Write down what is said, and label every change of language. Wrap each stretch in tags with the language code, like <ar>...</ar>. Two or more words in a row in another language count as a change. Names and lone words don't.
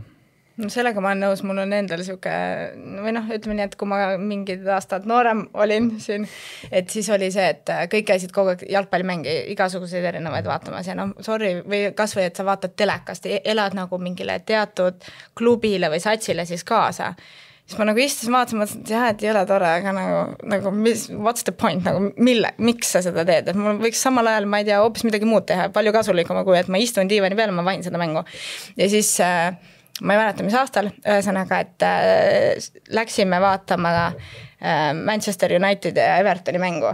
<et>No sellega ma olen nõus, mul on endal siuke, või ütleme nii, et kui ma mingid aastad noorem olin siin, et siis oli see, et kõik käisid kogu aeg jalgpallimängi, igasuguseid erinevaid vaatamas ja sorry, või kas või, et sa vaatad telekast, elad nagu mingile teatud klubile või satsile siis kaasa. Siis ma nagu istusin, vaatasin, et ei ole tore, aga nagu</et> <en>what's the point,</en> <et>nagu miks sa seda teed, et mul võiks samal ajal, ma ei tea, hoopis midagi muud teha, palju kasulikuma, kui et ma istun diivani peal, ma vahin seda mängu. Ja siis ma ei mäleta, mis aastal, ühesõnaga, et läksime vaatama Manchester United ja Evertoni mängu.</et>